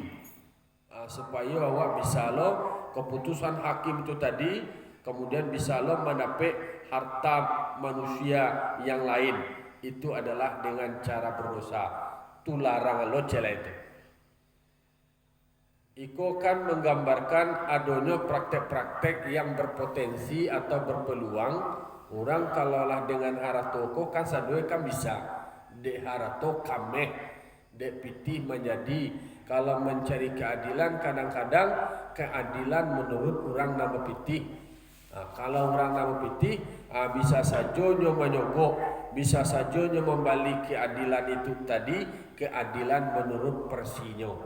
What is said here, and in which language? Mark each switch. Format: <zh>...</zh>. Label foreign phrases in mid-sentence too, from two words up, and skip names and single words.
<id>Supaya awak bisa lo keputusan hakim itu tadi, kemudian bisa lo mendapat harta manusia yang lain. itu adalah dengan cara berdosa.</id> <min>Tu larangan lo cela itu. Iko kan menggambarkan adanya praktek-praktek yang berpotensi atau berpeluang. Orang kalaulah dengan harato ko kan sadue kan bisa. Dek harato kameh, dek pitih menjadi.</min> <id>Kalau mencari keadilan kadang-kadang keadilan menurut orang nama pitih. Kalau orang nama pitih bisa saja nyo menyogok, bisa saja nyo membalik keadilan itu tadi keadilan menurut persinyo.</id>